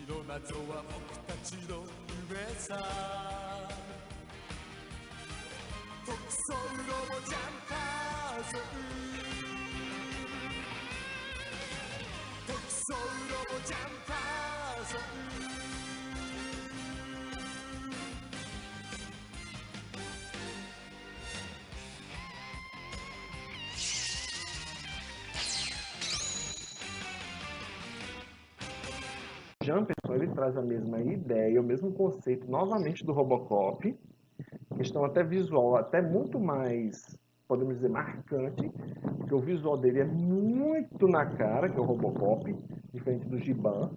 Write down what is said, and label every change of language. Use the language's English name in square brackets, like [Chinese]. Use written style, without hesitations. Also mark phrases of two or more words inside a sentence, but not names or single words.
[Japanese] 謎は僕たちの夢さ特捜ロボジャンパーソン特捜ロボジャンパーソン [Portuguese] Jumperson, ele traz a mesma ideia, o mesmo conceito novamente do Robocop, questão até visual, até muito mais, podemos dizer, marcante, porque o visual dele é muito na cara, que é o Robocop, diferente do Giban.